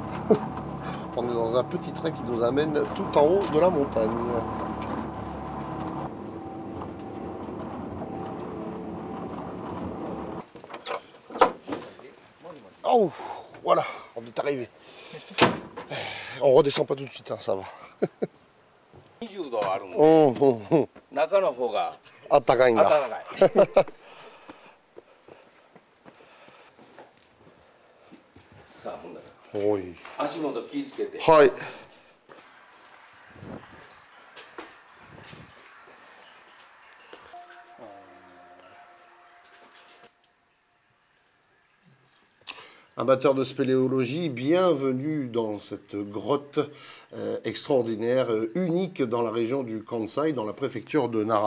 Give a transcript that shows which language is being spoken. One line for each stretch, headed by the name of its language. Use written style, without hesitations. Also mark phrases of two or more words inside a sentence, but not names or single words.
French: On est dans un petit train qui nous amène tout en haut de la montagne. Oh, voilà, on est arrivé. On redescend pas tout de suite, hein, ça va.
Japanese: 20 度あるんで、中の方があったかいんだ。暖かい。さあ、ほんならおい。足元気をつけて。
French: はい。Amateurs de spéléologie, bienvenue dans cette grotte extraordinaire, unique dans la région du Kansai, dans la préfecture de Nara.